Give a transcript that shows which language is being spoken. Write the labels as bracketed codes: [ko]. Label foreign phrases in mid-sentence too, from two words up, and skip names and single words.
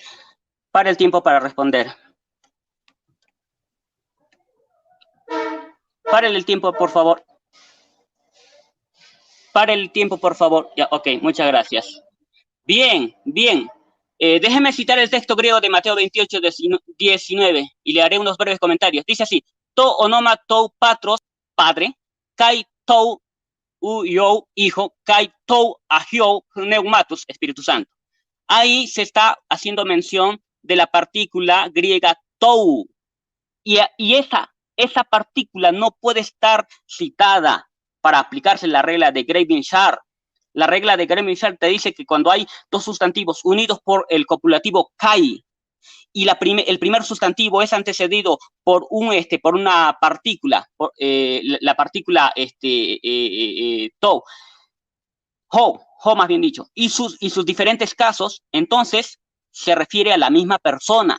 [es] Para el tiempo para responder. Paren el tiempo, por favor. Paren el tiempo, por favor. Ya, ok, muchas gracias. Bien, bien. Déjeme citar el texto griego de Mateo 28:19 y le haré unos breves comentarios. Dice así: [el] τὸ ὄνομα τοῦ πατρός, padre, καὶ τοῦ υἱοῦ, hijo, καὶ τοῦ ἁγίου, πνεύματος, [es] Espíritu Santo. Ahí se está haciendo mención de la partícula griega tou. Y esa partícula no puede estar citada para aplicarse la regla de Graven-Sharp. La regla de Graven-Sharp te dice que cuando hay 2 sustantivos unidos por el copulativo kai, y el primer sustantivo es antecedido por una partícula, la partícula to, ho más bien dicho, y sus diferentes casos, entonces se refiere a la misma persona.